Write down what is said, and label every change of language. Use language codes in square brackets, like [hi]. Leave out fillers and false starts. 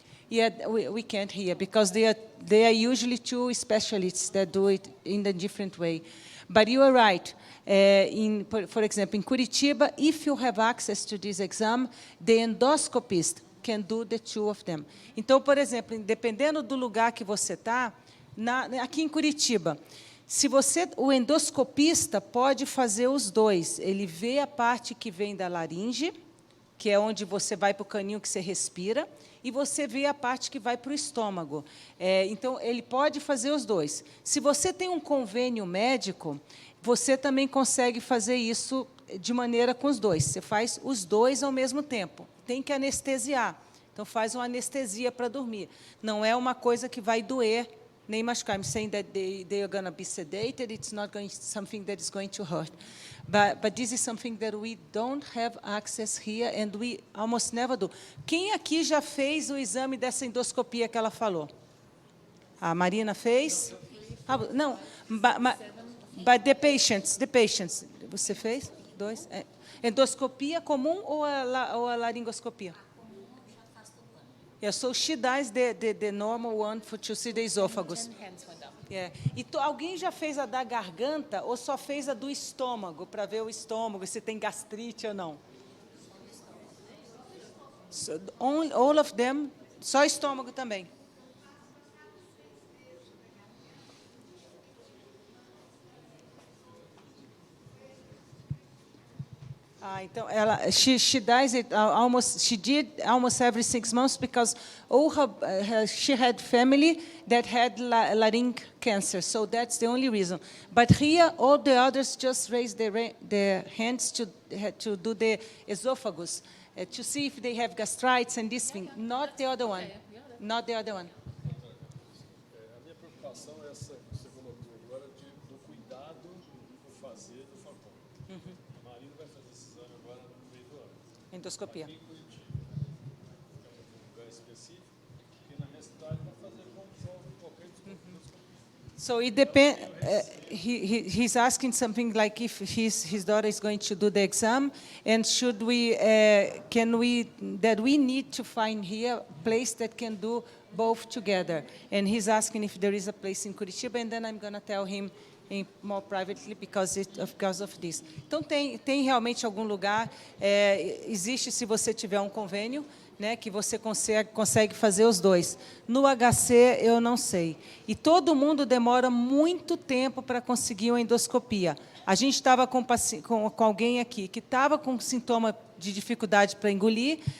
[en] Yeah, we can't hear because they are usually two specialists that do it in a different way. But you are right. For example, in Curitiba, if you have access to this exam, the endoscopist can do the two of them. [pt] Então, por exemplo, dependendo do lugar que você está, aqui em Curitiba, o endoscopista pode fazer os dois. Ele vê a parte que vem da laringe, que é onde você vai para o caninho que você respira, e você vê a parte que vai para o estômago. Então, ele pode fazer os dois. Se você tem um convênio médico, você também consegue fazer isso de maneira com os dois. Você faz os dois ao mesmo tempo. Tem que anestesiar. Então, faz uma anestesia para dormir. Não é uma coisa que vai doer nem machucar. [en] I'm saying that they are going to be sedated. It's not something that is going to hurt. But this is something that we don't have access here, and we almost never do. [pt] Quem aqui já fez o exame dessa endoscopia que ela falou? A Marina fez? Não, [en] but the patients. [pt] Você fez? Dois? Endoscopia comum ou a laringoscopia? [en] Yeah, so she does the normal one to see the esophagus. Yeah. [pt] E alguém já fez a da garganta ou só fez a do estômago, para ver o estômago, se tem gastrite ou não? [en] So, all of them, [pt] só estômago também. [en] Então, she does it almost. She did almost every 6 months because she had family that had larynx cancer, so that's the only reason. But here, all the others just raise their hands to do the esophagus, to see if they have gastritis and this thing. Not the other one. Not the other one. [pt] A minha preocupação é essa que você colocou agora do cuidado do fazer do Fanconi. A Marina vai fazer esse exame agora no meio do ano. Endoscopia. Aqui em Curitiba. É um lugar específico que na minha cidade vai fazer como qualquer endoscopia. [en] So it depends. He's asking something like if his daughter is going to do the exam, and should we we need to find here a place that can do both together. And he's asking if there is a place in Curitiba, and then I'm going to tell him more privately because of this. [pt] Então tem realmente algum lugar. Existe se você tiver um convênio, né, que você consegue fazer os dois. No HC, eu não sei. E todo mundo demora muito tempo para conseguir uma endoscopia. A gente estava com alguém aqui que estava com sintoma de dificuldade para engolir.